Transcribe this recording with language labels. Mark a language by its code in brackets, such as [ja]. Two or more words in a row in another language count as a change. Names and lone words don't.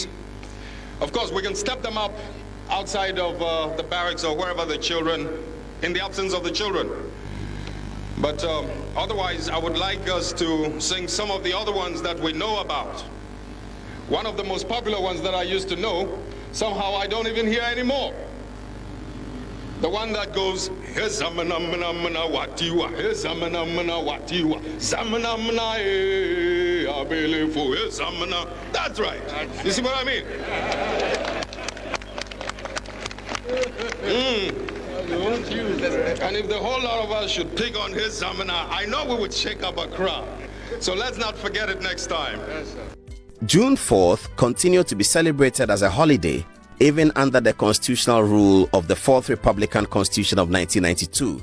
[en] Of course, we can step them up outside of the barracks or wherever the children, in the absence of the children. But otherwise, I would like us to sing some of the other ones that we know about. One of the most popular ones that I used to know, somehow I don't even hear anymore. The one that goes, zamana watiwa, zamana watiwa, zamana abelefu, zamana. That's right. You see what I mean? And if the whole lot of us should pick on his zamana, I know we would shake up a crowd. So let's not forget it next time. June 4th continued to be celebrated as a holiday even under the constitutional rule of the Fourth Republican Constitution of 1992.